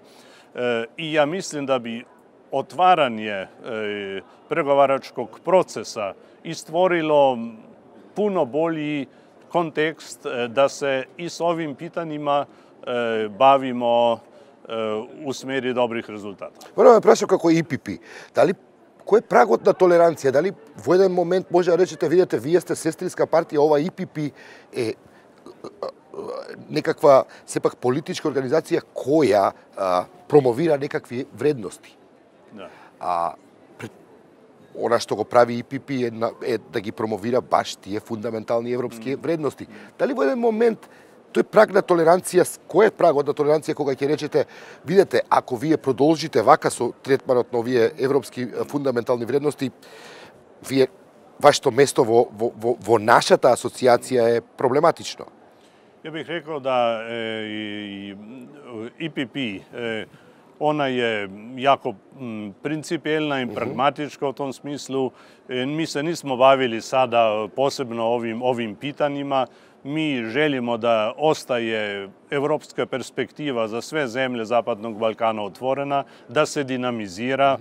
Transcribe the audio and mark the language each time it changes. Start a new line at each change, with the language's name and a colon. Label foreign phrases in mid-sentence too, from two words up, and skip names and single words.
Serbian: I ja mislim da bi otvaranje pregovaračkog procesa i stvorilo puno bolji kontekst da se i s ovim pitanjima bavimo u smeri dobrih rezultata.
Macedonian: Морам да прашам како е ИПП. Кој е прагот на толеранција? Дали во еден момент може да речете, видете, вие сте сестринска партија, ова ИПП е некаква, сепак, политичка организација која промовира некакви вредности. Она што го прави ИПП е да ги промовира баш тие фундаментални европски вредности. Дали во еден момент тој праг на толеранција, кој е прагот на толеранција кога ќе речете, видете, ако вие продолжите вака со третманот на овие европски фундаментални вредности, вашето место во нашата асоциација е проблематично?
Serbian: Ja bih rekao da IPP, ona je jako principijelna i pragmatička u tom smislu. Mi se nismo bavili sada posebno ovim pitanjima. Mi želimo da ostaje evropska perspektiva za sve zemlje Zapadnog Balkana otvorena, da se dinamizira.